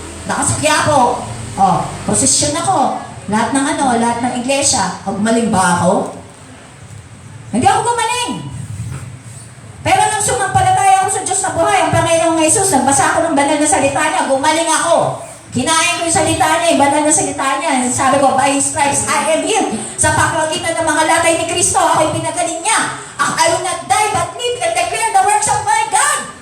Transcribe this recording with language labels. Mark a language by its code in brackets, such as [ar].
[tl] Nakasakya ako, prosesyon ako, lahat ng iglesia, gumaling ba ako? Hindi ako gumaling. Pero nang sumampalataya ako sa Diyos na buhay, ang Panginoong Jesus, nagbasa ako ng banal na salita niya, gumaling ako. Kinain ko yung salita niya, yung banal na salita niya. Sabi ko, [en] by His stripes, I am healed. [tl] Sa paklagitan ng mga latay ni Kristo, ako'y pinagaling niya. [en] I will not die, but live and declare the works of my God.